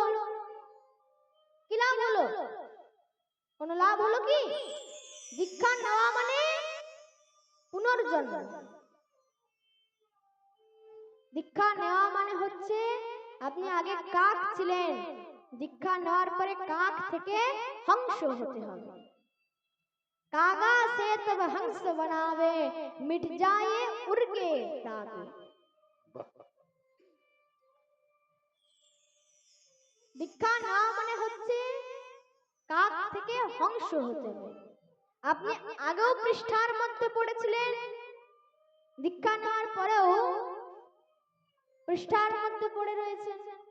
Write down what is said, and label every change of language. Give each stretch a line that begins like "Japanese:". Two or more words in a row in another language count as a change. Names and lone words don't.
Bangla: কি লাভ হলো? কোনো লাভ হলো কি? দীক্ষা নেওয়া মানে পুনর্জন্ম। দীক্ষা নেওয়া মানে হচ্ছে আপনি আগে কাক ছিলেন, দীক্ষা নেওয়ার পরে কাক থেকে হংস হতে হবে।
Hindi: कागा से तब हंस बनावे, मिट जाए उड़ के दागे।
Bangla: দীক্ষা না মানে হচ্ছে কাক থেকে হংস হতে হবে। আপনি আগেও পৃষ্ঠার মধ্যে পড়েছিলেন, দীক্ষা নেওয়ার পরেও পৃষ্ঠার মধ্যে পড়ে রয়েছেন।